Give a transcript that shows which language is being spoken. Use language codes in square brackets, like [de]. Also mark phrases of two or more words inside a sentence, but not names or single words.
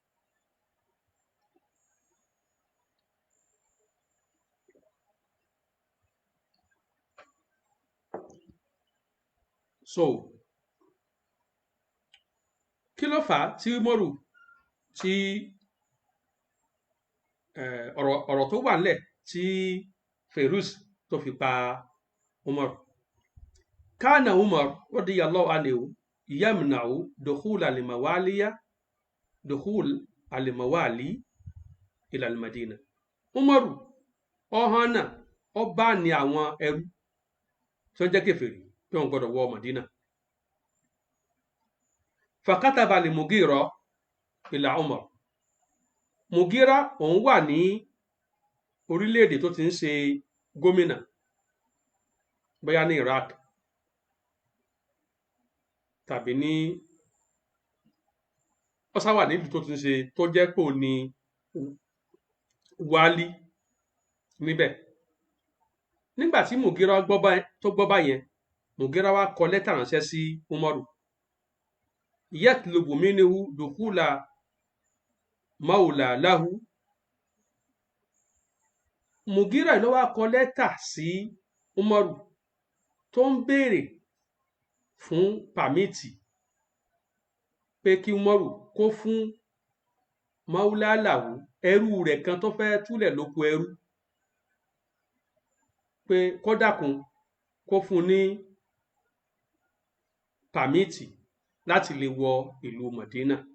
[yo] So kí ló fà á tí Umaru tí ọ̀rọ̀ tó wà nílẹ̀ tí Feruz tó fi pa Umaru. [ar] كان عمر رضي الله عنه يمنع دخول الموالي إلى المدينة. [yo] Umaru ọ̀hánà ọba ni àwọn ẹrú tó jẹ́ kèfèrí tí wọ́n gbọ́dọ̀ wọ Madina. [ar] فكتب لمغيرة إلى عمر. [yo] Mugira òun wà ní orílẹ̀-èdè tó ti ń ṣe gómìnà bóyá ní Iraq tàbí ní ọ̀sáwà nílùú tó ti ń ṣe tó jẹ́ pò ní wálí níbẹ̀. Nígbà tí Mugira gbọ́ báyẹn Mugira wá kọ lẹ́tà ránṣẹ́ sí Umaru [ar] يطلب منه دخول مولى له. [yo] Mugira ló wá kọ lẹ́tà sí Umaru tó ń béèrè fún pàmìtì pé kí Umaru kó fún [ar] مولى له [yo] ẹrú rẹ̀ kan tó fẹ́ túlẹ̀ lóko ẹrú pé kó dákun kó fún ní pàmìtì láti lè wọ ìlú Mọ̀dínà.